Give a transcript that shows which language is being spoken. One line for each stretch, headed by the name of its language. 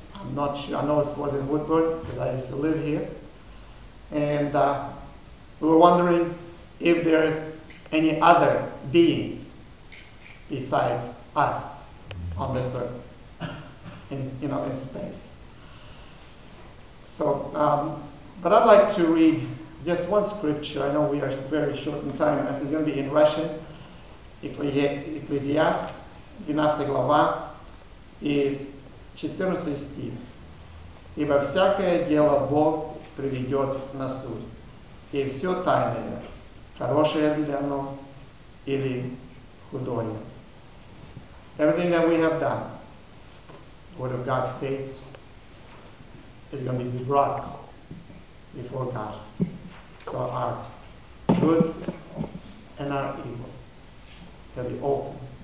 English: I'm not sure, I know it was in Woodward because I used to live here. And we were wondering if there is any other beings besides us on this earth, in space. So, but I'd like to read just one scripture. I know we are very short in time, and it's going to be in Russian.
Russian: Экклезиаст, 12 глава, и 14 стих. «Ибо всякое дело Бог приведет на суд, и все тайное, хорошее ли оно или худое».
English: Everything that we have done, the Word of God states, is going to be brought before God. So our good and our evil, they'll be open.